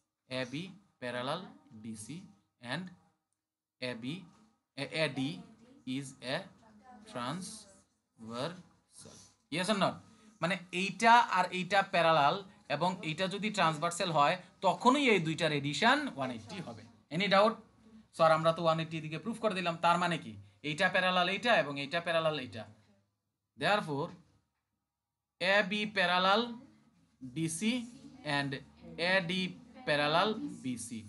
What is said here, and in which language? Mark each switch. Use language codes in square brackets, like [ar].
[en] AB parallel DC and AD is a transversal. Yes or not? [bn] মানে এইটা আর এইটা parallel এবং এইটা যদি ট্রান্সভার্সাল হয় তখনই এই দুইটার এডিশন 180 হবে। Any doubt? স্যার আমরা তো 180 দিকে প্রুফ করে দিলাম, তার মানে কি এইটা প্যারালাল এইটা এবং এইটা প্যারালাল এইটা। [en] Therefore AB parallel DC and AD parallel BC.